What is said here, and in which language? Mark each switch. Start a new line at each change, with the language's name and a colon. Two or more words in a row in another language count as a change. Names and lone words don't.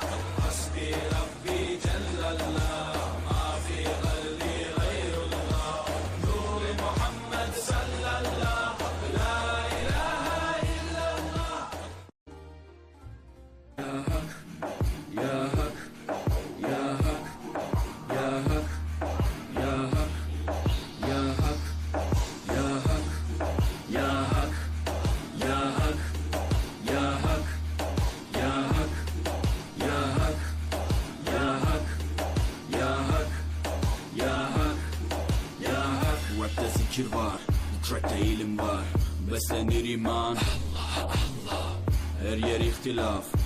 Arabic: حسبي ربي جل الله ما في قلبي غير الله نور محمد صلى الله لا إله إلا الله. يا حق يا حق يا حق يا حق يا حق يا حق يا حق يا حق يا حق يا حق يا حق يا حق يا حق يا حق يا حق.
Turkish: Rapte zikir var, bu trackte ilim var, beslenir iman Allah Allah. Her yer ihtilaf,